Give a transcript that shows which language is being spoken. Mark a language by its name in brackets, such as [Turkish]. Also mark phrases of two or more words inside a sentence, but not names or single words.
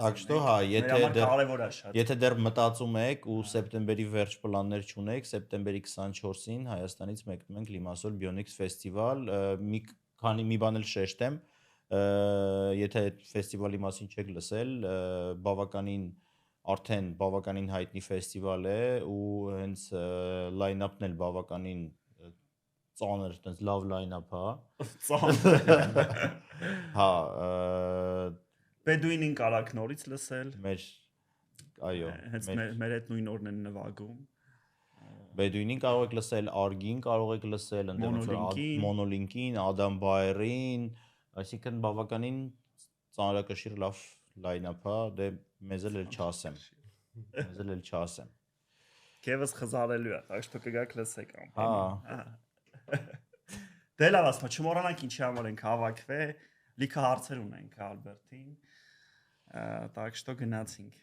[Russian] Так что, [Armenian] հա, եթե դեռ մտածում եք ու սեպտեմբերի վերջ պլաններ չունեք, սեպտեմբերի 24-ին Հայաստանից մեկնում ենք Limassol Bionics ֆեստիվալ, մի բան էլ շեշտեմ, եթե այդ ֆեստիվալի մասին չեք լսել, արդեն բավականին հայտնի ֆեստիվալ է ու հենց line-up-ն էլ բավականին ծանր, այտենց լավ line-up, հա։ Ծանր։ Հա, Bedouin-ին կարաք նորից լսել։ Այո, հենց մեր հետ նույն օրն են նվագում։ Bedouin-ին կարող եք լսել, Argin կարող եք լսել, Monolink-ին, Adam Bayer-ին, այսինքն բավականին ծանրակշիռ լավ line-up, հա, դե մեզ էլ չասեմ։ Քեվս խզարելու է, [Russian] так что [Armenian] կգաք լսեք ամ։ Հա։ Դե լավ ասма, չմոռանանք ինչի համար ենք հավաքվել, լիքը հարցեր ունենք Ալբերտին, [Russian] так что [Armenian] գնացինք։